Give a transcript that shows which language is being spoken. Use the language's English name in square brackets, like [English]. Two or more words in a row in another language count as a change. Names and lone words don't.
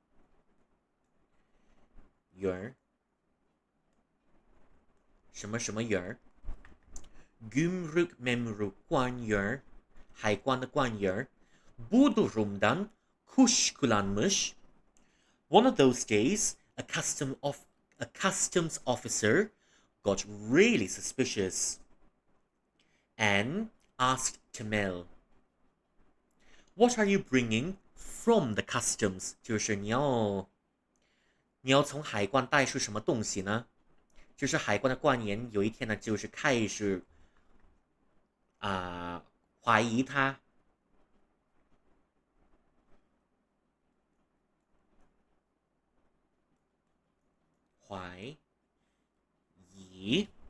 [Chinese] 员什么什么员 [Turkish] gümrük memuru [Chinese] 官员海关的官员 [Turkish] bu durumdan kuşkulanmış. [English] One of those days, a customs officer got really suspicious and asked Tamil, "What are you bringing from the customs?" [Chinese] 就是你要从海关带出什么东西呢？就是海关的官员有一天呢，就是开始怀疑他，怀疑